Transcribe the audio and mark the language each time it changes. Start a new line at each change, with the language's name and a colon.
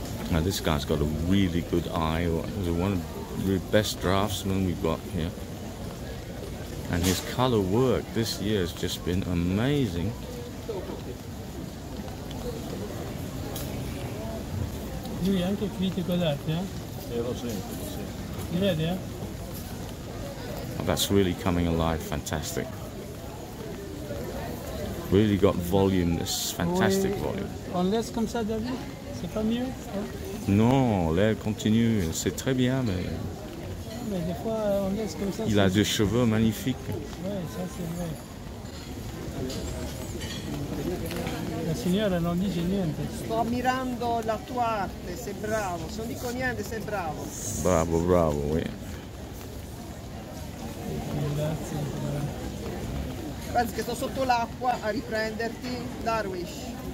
English: Now this guy's got a really good eye. He's one of the best draftsmen we've got here. And his color work this year has just been amazing.
Italian: Lui è anche critico d'arte, eh? Lo sento, lo sento. Si vede, eh?
English: Oh, that's really coming alive, fantastic. Really got volume, this fantastic volume.
French: On laisse comme ça, David? C'est pas mieux, hein? Non, l'air continue, c'est très bien, mais Mais des fois, on laisse comme ça. il a des cheveux magnifiques. Oui, ça c'est vrai.
Italian: La signora non dice niente. Sto ammirando la tua arte, sei bravo. Se non dico niente, sei bravo.
French: Bravo, bravo, oui.
Italian: Grazie. Pensi che sto sotto l'acqua a riprenderti, Darwish.